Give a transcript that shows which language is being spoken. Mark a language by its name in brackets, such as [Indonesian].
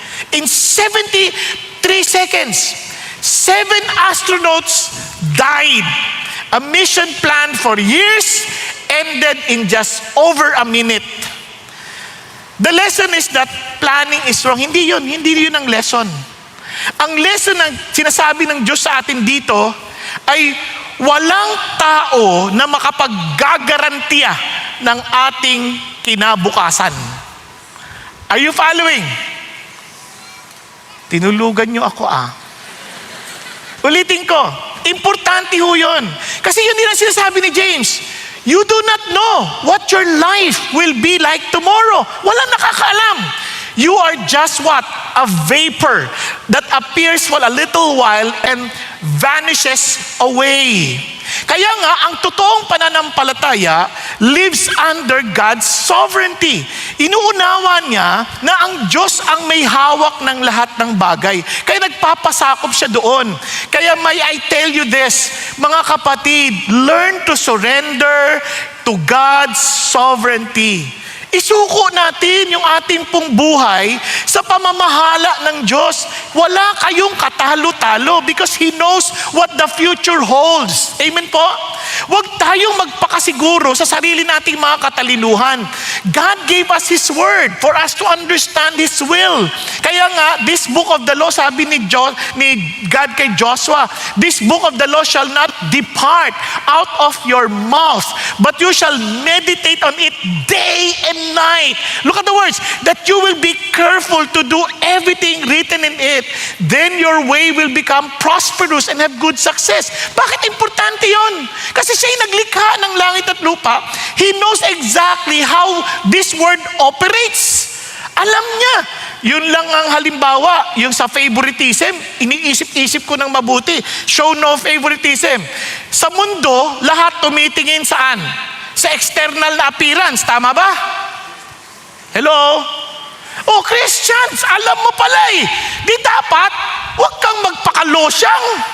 [English] In 73 seconds, 7 astronauts died. A mission planned for years ended in just over a minute. The lesson is that planning is wrong. [Filipino] Hindi yun ang lesson. Ang lesson na sinasabi ng Diyos sa atin dito ay walang tao na makapaggagarantiya ng ating kinabukasan. [English] Are you following? [Filipino] Tinulugan niyo ako Ulitin ko, importante ho yun. Kasi yun din ang sinasabi ni James. [English] You do not know what your life will be like tomorrow. [Filipino] Walang nakakaalam. [English] You are just what? A vapor that appears for a little while and vanishes away. [Filipino] Kaya nga, ang totoong pananampalataya [English] lives under God's sovereignty. [Filipino] Inuunawa niya na ang Diyos ang may hawak ng lahat ng bagay. Kaya nagpapasakop siya doon. Kaya [English] may I tell you this, [Filipino] mga kapatid, [English] learn to surrender to God's sovereignty. [Filipino] Isuko natin yung ating pong buhay sa pamamahala ng Diyos. Wala kayong katalo-talo [English] because He knows what the future holds. [Filipino] Amen po? Huwag tayong magpakasiguro sa sarili nating mga katalinuhan. [English] God gave us His Word for us to understand His will. [Filipino] Kaya nga, [English] this book of the law, [Filipino] sabi ni God kay Joshua, [English] this book of the law shall not depart out of your mouth, but you shall meditate on it day and night. Look at the words, that you will be careful to do everything written in it. Then your way will become prosperous and have good success. [Filipino] Bakit importante yon? Kasi siya yung naglikha ng langit at lupa. [English] He knows exactly how this word operates. [Filipino] Alam niya. Yun lang ang halimbawa, yung sa favoritism, iniisip-isip ko ng mabuti. [English] Show no favoritism. [Filipino] Sa mundo, lahat tumitingin saan? Sa external na appearance. Tama ba? Hello? Oh, Christians, alam mo pala di dapat, huwag kang magpakalosyang.